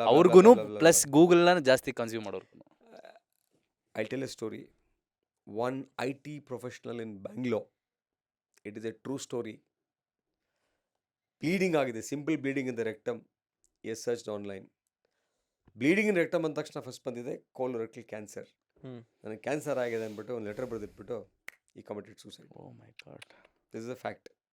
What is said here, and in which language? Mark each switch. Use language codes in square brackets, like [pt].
[kn] ಅವ್ರಿಗೂ ಪ್ಲಸ್ ಗೂಗಲ್ನ ಜಾಸ್ತಿ consume ಮಾಡೋರ್ಗು. [en] I tell a story. One IT professional in Bangalore, it is a true story. Bleeding ಆಗಿದೆ, simple bleeding in the rectum. He's searched online. [kn] Bleeding in rectum ಅಂದ ತಕ್ಷಣ first ಬಂದಿದೆ colorectal cancer. ನನಗೆ cancer ಆಗಿದೆ ಅಂದ್ಬಿಟ್ಟು ಒಂದು letter ಬರೆದಿಟ್ಬಿಟ್ಟು ಈ [en] Committed suicide. Oh my God. This is a fact.